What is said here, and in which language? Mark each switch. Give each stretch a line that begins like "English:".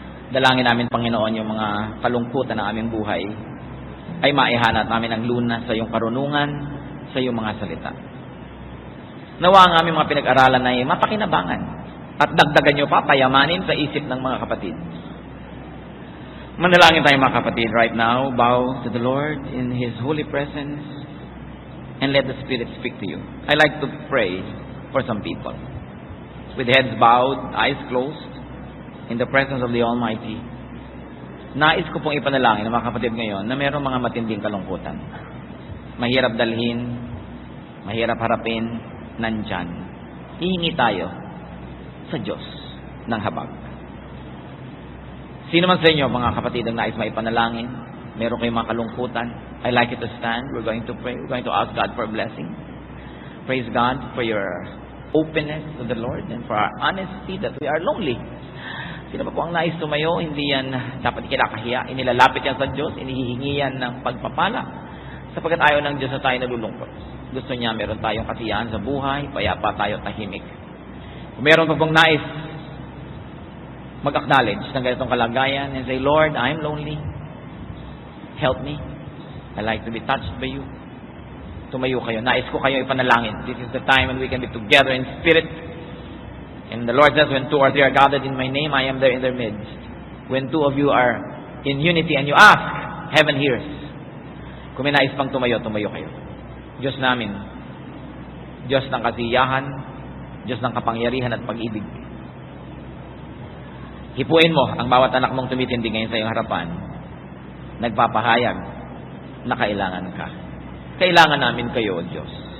Filipino: Dalangin namin, Panginoon, yung mga kalungkutan ng aming buhay ay maihanat namin ang lunas sa iyong karunungan, sa iyong mga salita. Nawa ang aming mga pinag-aralan ay mapakinabangan at dagdagan niyo pa, payamanin sa isip ng mga kapatid. Manalangin tayo mga kapatid
English: right now. Bow to the Lord in His holy presence and let the Spirit speak to you. I like to pray for some people. With heads bowed, eyes closed, in the presence of the Almighty.
Filipino: Nais ko pong ipanalangin ng mga kapatid ngayon na mayroong mga matinding kalungkutan. Mahirap dalhin, mahirap harapin, nandyan. Hihingi tayo sa Diyos ng habag. Sino man sa inyo, mga kapatid, ang nais maipanalangin, meron kayong mga kalungkutan,
English: I'd like you to stand. We're going to pray. We're going to ask God for a blessing. Praise God for your openness to the Lord and for our honesty that we are lonely.
Filipino: Sino ba po ang nais tumayo? Hindi yan dapat kinakahiya. Inilalapit yan sa Diyos. Inihihingi yan ng pagpapala. Sapagkat ayaw ng Diyos na tayo nalulungkot. Gusto niya meron tayong kasiyahan sa buhay, payapa tayo, tahimik. Kung meron pa pong nais mag-acknowledge ng ganitong kalagayan
English: and say, Lord, I'm lonely. Help me. I like to be touched by you.
Filipino: Tumayo kayo. Nais ko kayo ipanalangin.
English: This is the time when we can be together in spirit. And the Lord says, when 2 or 3 are gathered in my name, I am there in their midst. When 2 of you are in unity and you ask, heaven hears.
Filipino: Kung may nais pang tumayo, tumayo kayo. Diyos namin, Diyos ng kasiyahan, Diyos ng kapangyarihan at pag-ibig. Hipuin mo ang bawat anak mong tumitindi ngayon sa iyong harapan. Nagpapahayag na kailangan ka. Kailangan namin kayo, O Diyos.